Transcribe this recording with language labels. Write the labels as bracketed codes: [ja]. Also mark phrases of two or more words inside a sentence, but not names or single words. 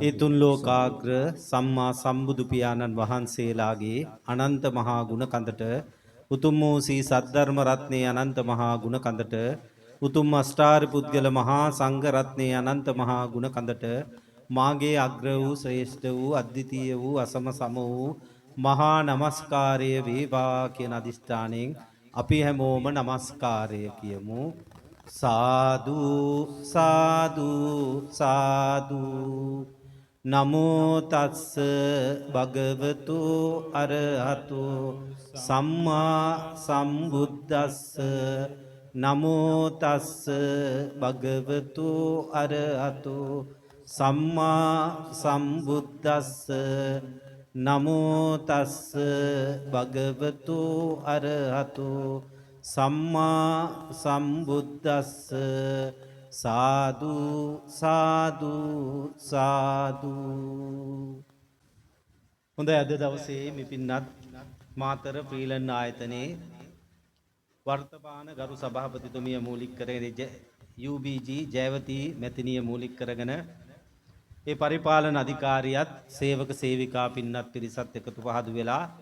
[si] ඒ තුන් ලෝකාග්‍ර සම්මා සම්බුදු පියාණන් වහන්සේලාගේ අනන්ත මහා ගුණ කඳට උතුම් වූ සී සද්ධර්ම රත්නයේ අනන්ත මහා ගුණ කඳට උතුම් අෂ්ටාරි පුද්ගල මහා සංඝ රත්නයේ අනන්ත මහා ගුණ කඳට මාගේ අග්‍ර වූ ශ්‍රේෂ්ඨ වූ අද්විතීය වූ අසම සම වූ මහා නමස්කාරය වේවා කියන අදිෂ්ඨාණයෙන් අපි හැමෝම නමස්කාරය කියමු. සාදු සාදු සාදු. [pi] නමෝ තස්ස භගවතු අරහතු සම්මා සම්බුද්දස්ස. නමෝ තස්ස භගවතු අරහතු සම්මා සම්බුද්දස්ස. නමෝ තස්ස භගවතු අරහතු සම්මා සම්බුද්දස්ස. [si] සාදු සාදු සාදු. හොඳයි අද දවසේ මේ පින්නත් මාතර ශ්‍රීලං ආයතනයේ වර්තමාන ගරු සභාපතිතුමිය මූලික කරගෙන UBG ජයවති මැතිණිය මූලික කරගෙන ඒ පරිපාලන අධිකාරියත් සේවක සේවිකා පින්නත් පිරිසත් එකතු පහදු වෙලා